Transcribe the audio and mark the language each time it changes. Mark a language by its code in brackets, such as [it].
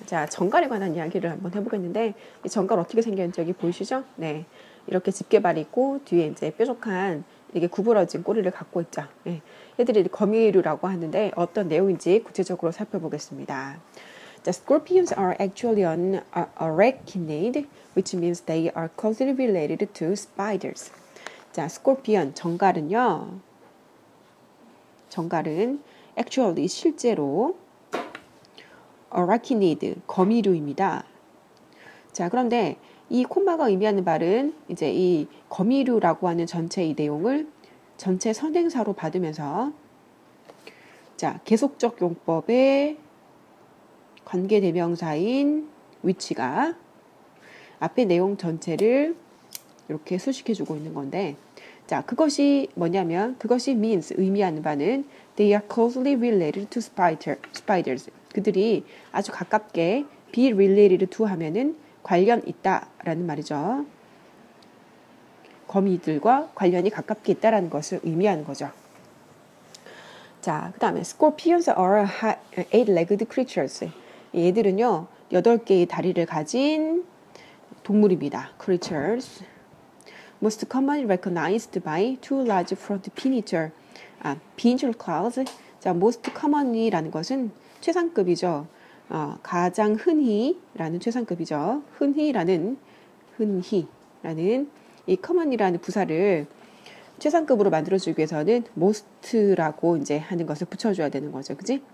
[ko] 자, 정갈에 관한 이야기를 한번 해보겠는데, 이 정갈 어떻게 생겼는지 여기 보이시죠? 네. 이렇게 집게발이 있고, 뒤에 이제 뾰족한, 이게 구부러진 꼬리를 갖고 있죠. 네. 얘들이 거미류라고 하는데, 어떤 내용인지 구체적으로 살펴보겠습니다. [en] The scorpions are actually an arachnid, which means they are closely related to spiders. [ko] 자, 스콜피언, 정갈은 actually 실제로 arachnid, 거미류입니다. 자, 그런데 이 콤마가 의미하는 말은 이제 이 거미류라고 하는 전체 이 내용을 전체 선행사로 받으면서 자, 계속적 용법의 관계대명사인 위치가 앞에 내용 전체를 이렇게 수식해주고 있는 건데, 자, 그것이 뭐냐면, 그것이 means, 의미하는 바는 [en] they are closely related to spiders. [ko] 그들이 아주 가깝게 [en] be related to [ko] 하면은 관련 있다라는 말이죠. 거미들과 관련이 가깝게 있다라는 것을 의미하는 거죠. 자, 그 다음에 [en] scorpions are eight-legged creatures. [ko] 얘들은요, 8개의 다리를 가진 동물입니다. [en] creatures. Most commonly recognized by two large front pinnature, pinnacle claws. [ko] 자, most commonly라는 것은 최상급이죠. 가장 흔히라는 최상급이죠. 흔히라는 이 common이라는 부사를 최상급으로 만들어주기 위해서는 most라고 이제 하는 것을 붙여줘야 되는 거죠. 그지?